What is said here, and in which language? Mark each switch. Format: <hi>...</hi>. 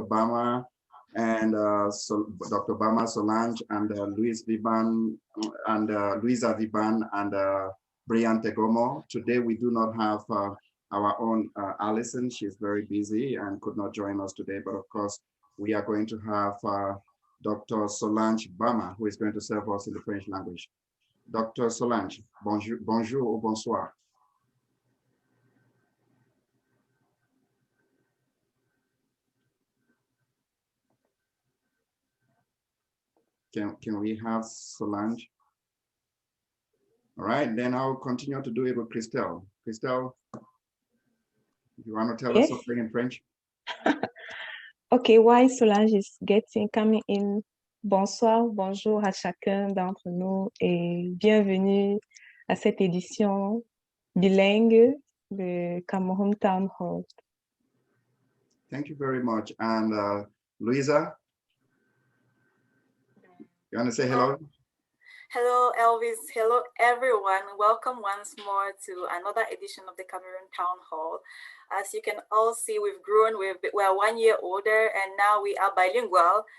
<en>Bama and Dr. Bama Solange and Luisa Viban and Brian Tegomo. Today we do not have our own Alison. She's very busy and could not join us today. But of course, we are going to have Dr. Solange Bama, who is going to serve us in the French language. Dr.</en> <fr>Solange, bonjour, bonjour ou bonsoir.</fr> <en>Can we have Solange? All right, then I'll continue to do it with Christelle. Christelle, you want to tell us something in French? Okay, while Solange is coming in,</en> <fr>bonsoir, bonjour à chacun d'entre nous et bienvenue à cette édition bilingue de Cameroon Town Hall.</fr> <en>Thank you very much. And Luisa, you want to say hello? Hello, Elvis. Hello, everyone. Welcome once more to another edition of the Cameroon Town Hall. As you can all see, we've grown. We're 1 year older, and now we are bilingual.</en>